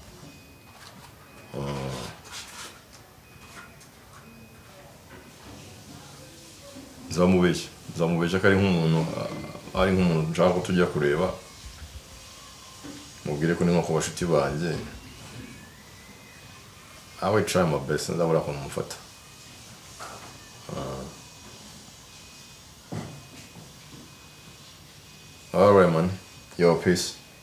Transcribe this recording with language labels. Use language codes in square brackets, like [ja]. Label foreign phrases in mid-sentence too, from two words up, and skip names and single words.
[rw] Nzamubeshya ko ari nk'umuntu nshaka ko tujya kureba. Mubwire ko ni nko ku bashuti banjye. [en] I will try my best [rw] nzabura ko mufata. [en] Alright man, yo peace.